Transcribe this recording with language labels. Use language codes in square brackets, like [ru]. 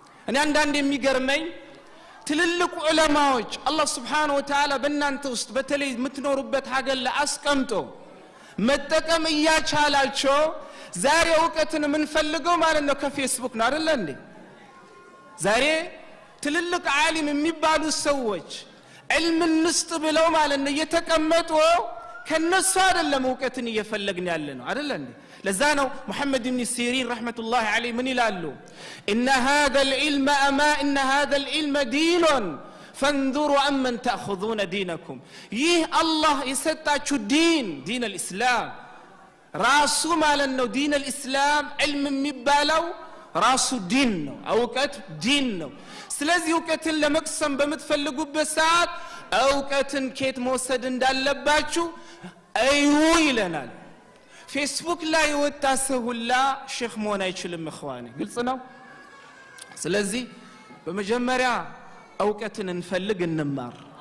[am] እኔ አንዳንድ የሚገርመኝ ትልልቅ ዑለማዎች አላህ Subhanahu Wa Ta'ala በእናንተ ውስጥ በተለይ የምትኖሩበት ሀገር ላይ አስቀምጦ መጠቀም እያቻላቸው ዛሬ ዕውቀትን የምንፈልገው ማለት ነው ከፌስቡክ ነው አይደል እንዴ? ዛሬ ትልልቅ ዓሊም የሚባሉ ሰዎች علم ንስጥ ብለው ማለት ነው እየተቀመጡ ከነሱ አይደለም ዕውቀትን እየፈለግን ያለነው አይደል እንዴ? ለዛ ነው ሙሐመድ ኢብኑ ሲሪን ረህመቱላሂ ዐለይሂ ምን ይላሉ? [ar] ان هذا العلم ان هذا العلم دين فانظروا امن تاخذون دينكم. [am] ይህ አላህ የሰጣችሁ ዲን الاسلام ራሱ ማለት ነው ዲን الاسلام علم የሚባለው ራሱ ዲን ነው ዕውቀት ዲን ነው። ስለዚህ ዕውቀትን ለመቅሰም በመትፈልጉበት ሰዓት ዕውቀትን ከየት መውሰድ እንዳለባችሁ እዩ ይለናል። ፌስቡክ ላይ ወጣ ሰው ሁላ ሼክ መሆን አይችልም እخواني ግልጽ ነው። ስለዚህ በመጀመሪያ ዕውቀትን እንፈልግ እንማር